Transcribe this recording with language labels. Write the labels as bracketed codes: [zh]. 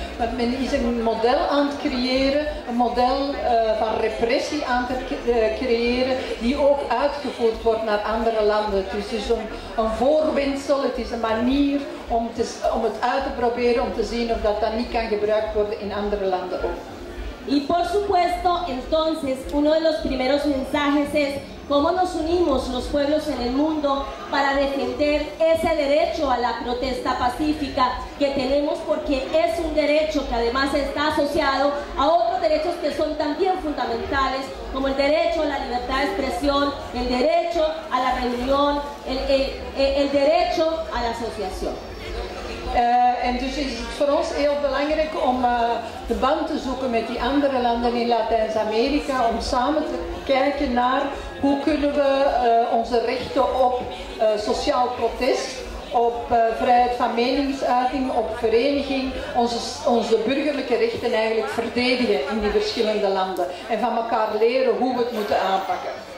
[nl] Want men is een model aan het creëren, een model van repressie aan het creëren, die ook uitgevoerd wordt naar andere landen. Dus het is een voorwendsel, het is een manier om het uit te proberen, om te zien of dat niet kan gebruikt worden in andere landen ook. [es] Y por supuesto, entonces, uno de los primeros mensajes es cómo nos unimos los pueblos en el mundo para defender ese derecho a la protesta pacífica que tenemos, porque es un derecho que además está asociado a otros derechos que son también fundamentales, como el derecho a la libertad de expresión, el derecho a la reunión, el derecho a la asociación. [nl] En dus is het voor ons heel belangrijk om de band te zoeken met die andere landen in Latijns-Amerika, om samen te kijken naar hoe kunnen we onze rechten op sociaal protest, op vrijheid van meningsuiting, op vereniging, onze burgerlijke rechten eigenlijk verdedigen in die verschillende landen en van elkaar leren hoe we het moeten aanpakken.